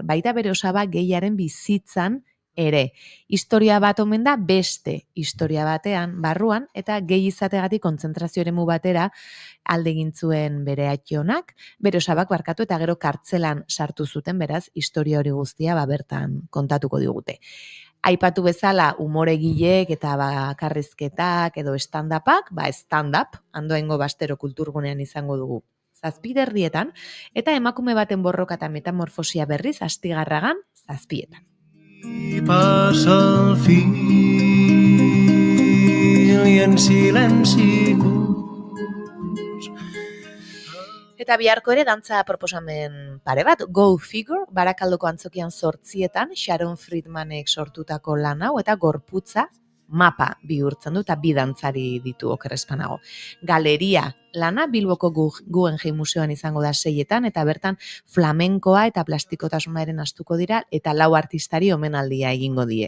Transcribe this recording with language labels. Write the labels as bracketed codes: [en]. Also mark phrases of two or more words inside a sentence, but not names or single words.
[eu] Baita bere osaba gehiaren bizitzan ere. Historia bat omen da beste historia batean, barruan, eta gehi izategatik kontzentrazio eremu batera alde egin zuen bere aitionak, bere osabak barkatu eta gero kartzelan sartu zuten, beraz, historia hori guztia bertan kontatuko digute. Aipatu bezala umoregileek eta bakarrizketak edo stand-upak, stand-up, Andoaingo Bastero kulturgunean izango dugu 7:30 eta emakume baten borroka eta metamorfosia berriz Astigarragan 7:00. Passa el fil i en silenci Eta biharko ere dantza proposamen pare bat, Go Figure, Barakaldoko antzokian 8:00, Sharon Friedmanek sortutako lan hau, eta Gorputza mapa bihurtzen du eta bi dantzari ditu okerrespanago. Galeria lana Bilboko Guggenheim Museoan izango da 6etan eta bertan flamenkoa eta plastikotasunaren astuko dira eta 4 artistari omenaldia egingo die.